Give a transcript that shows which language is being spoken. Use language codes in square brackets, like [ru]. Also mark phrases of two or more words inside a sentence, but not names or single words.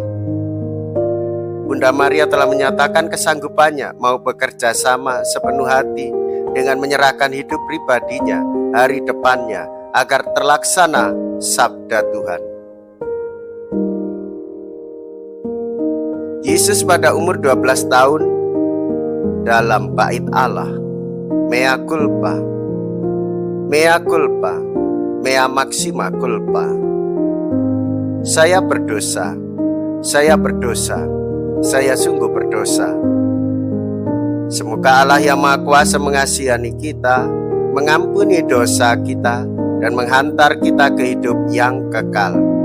[id] Bunda Maria telah menyatakan kesanggupannya mau bekerja sama sepenuh hati dengan menyerahkan hidup pribadinya, hari depannya, agar terlaksana sabda Tuhan. Yesus pada umur 12 tahun dalam bait Allah, [la] mea culpa, mea culpa, mea maxima culpa. [id] Saya berdosa, saya berdosa, saya sungguh berdosa. Semoga Allah yang Maha Kuasa mengasihani kita, mengampuni dosa kita, dan menghantar kita ke hidup yang kekal.